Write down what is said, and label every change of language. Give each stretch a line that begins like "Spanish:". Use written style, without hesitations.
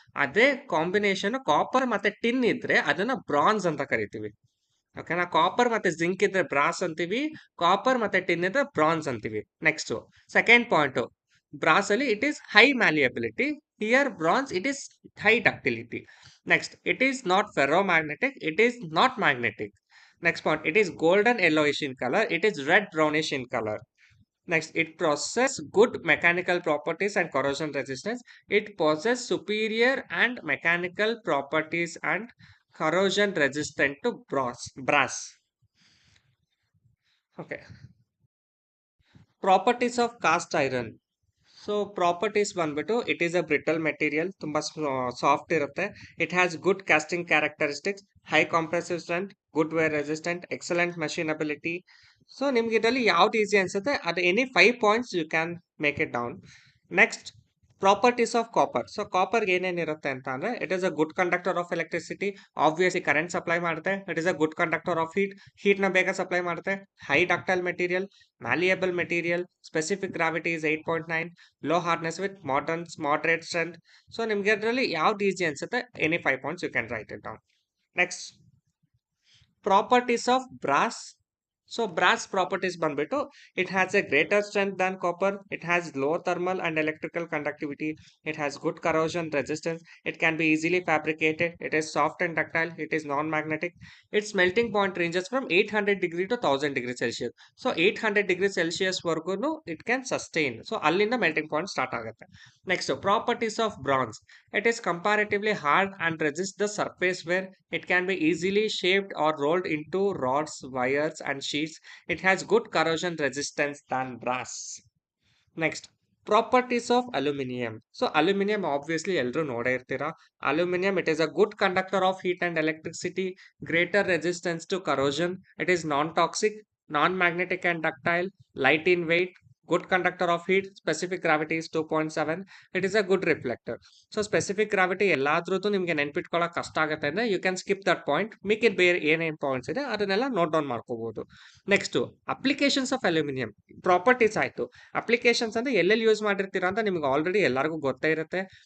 Kannada: ಅದೇ combination copper ಮತ್ತೆ tin ಇದ್ರೆ ಅದನ್ನ ಬ್ರಾನ್ಸ್ ಅಂತ ಕರಿತೀವಿ. ಓಕೆನಾ? ಕಾಪರ್ ಮತ್ತೆ ಜಿಂಕ್ ಇದ್ರೆ ಬ್ರಾಸ್ ಅಂತೀವಿ, ಕಾಪರ್ ಮತ್ತೆ ಟಿನ್ ಇದ್ರೆ ಬ್ರಾನ್ಸ್ ಅಂತೀವಿ.
English: Next, second point, brass ಅಲ್ಲಿ it is high malleability, here bronze it is high ductility. Next, it is not ferro magnetic, it is not magnetic. Next point, it is golden yellowish in color, it is red brownish in color. Next, it possesses good mechanical properties and corrosion resistance. It possesses superior and mechanical properties and corrosion resistant to brass. Okay. Properties of cast iron. So properties ಬಂದ್ಬಿಟ್ಟು it is a brittle material,
Kannada: ತುಂಬಾ soft ಇರುತ್ತೆ.
English: It has good casting characteristics, high compressive strength, good wear resistant, excellent machinability. So
Kannada: ನಿಮ್ಗೆ ಇದರಲ್ಲಿ ಯಾವ್ದು easy ಅನ್ಸುತ್ತೆ ಅದು
English: Any 5 points you can make it down. Next, properties of copper.
Kannada: So copper ಏನೇನಿರುತ್ತೆ ಅಂತ ಅಂದ್ರೆ
English: it is a good conductor of electricity, obviously
Kannada: current supply ಮಾಡುತ್ತೆ.
English: it is a good conductor of heat
Kannada: ನ ಬೇಗ supply ಮಾಡುತ್ತೆ.
English: High ductile material, malleable material, specific gravity is 8.9, low hardness with moderate strength. So
Kannada: ನಿಮ್ಗೆ ಅದರಲ್ಲಿ ಯಾವ್ದು easy ಅನ್ಸುತ್ತೆ
English: Any 5 points you can write it down. Next, properties of brass. So brass properties ಬಂದ್ಬಿಟ್ಟು it has a greater strength than copper, it has low thermal and electrical conductivity, it has good corrosion resistance, it can be easily fabricated, it is soft and ductile, it is non magnetic. Its melting point ranges from 800 degree to 1000 degree celsius. So 800 degree celsius ವರ್ಗು it can sustain.
Kannada: So ಅಲ್ಲಿಂದ melting point start ಆಗುತ್ತೆ.
English: Next, properties of bronze. It is comparatively hard and resists the surface wear. It can be easily shaped or rolled into rods, wires, and sheets. It has good corrosion resistance than brass. Next, properties of aluminium. So aluminium obviously
Kannada: ಎಲ್ಲರೂ ನೋಡೇ ಇರ್ತೀರಾ.
English: Aluminium, it is a good conductor of heat and electricity, greater resistance to corrosion. It is non-toxic, non-magnetic and ductile, light in weight, good conductor of heat, specific gravity is 2.7. It is a good reflector. So specific gravity
Kannada: ಎಲ್ಲಾದ್ರದ್ದು ನಿಮಗೆ ನೆನ್ಪಿಟ್ಕೊಳ್ಳೋಕೆ ಕಷ್ಟ ಆಗುತ್ತೆ ಅಂದ್ರೆ
English: You can skip that point.
Kannada: ಮಿಕ್ಕಿದ ಬೇರೆ ಏನೇನು points ಇದೆ ಅದನ್ನೆಲ್ಲ note down ಮಾಡ್ಕೋಬಹುದು.
English: Next, applications of aluminium.
Kannada: Properties ಆಯ್ತು. ಅಪ್ಲಿಕೇಶನ್ಸ್ ಅಂದ್ರೆ ಎಲ್ಲೆಲ್ಲಿ ಯೂಸ್ ಮಾಡಿರ್ತೀರಾ ಅಂತ ನಿಮ್ಗೆ ಆಲ್ರೆಡಿ ಎಲ್ಲರಿಗೂ ಗೊತ್ತೇ ಇರುತ್ತೆ.